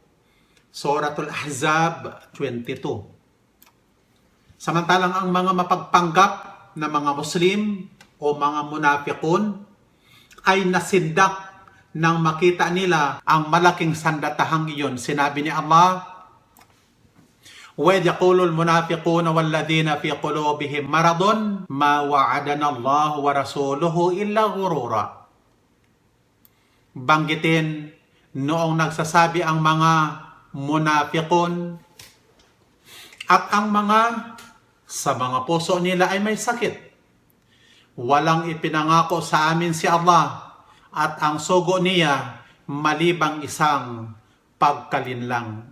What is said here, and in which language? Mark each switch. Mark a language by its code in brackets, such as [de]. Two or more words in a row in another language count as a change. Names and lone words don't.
[tl] Suratul Ahzab 22. Samantalang ang mga mapagpanggap na mga Muslim o mga munafikun ay nasindak nang makita nila ang malaking sandatahang iyon. Sinabi ni Allah, [ar] وَإِذْ يَقُولُ الْمُنَافِقُونَ وَالَّذِينَ فِي قُلُوبِهِمْ مَرَضٌ مَا وَعَدَنَا اللَّهُ وَرَسُولُهُ إِلَّا غُرُورًا. [tl] Banggitin noong nagsasabi ang mga munafikun at ang mga sa mga puso nila ay may sakit. Walang ipinangako sa amin si Allah at ang sugo niya malibang isang pagkalinlang.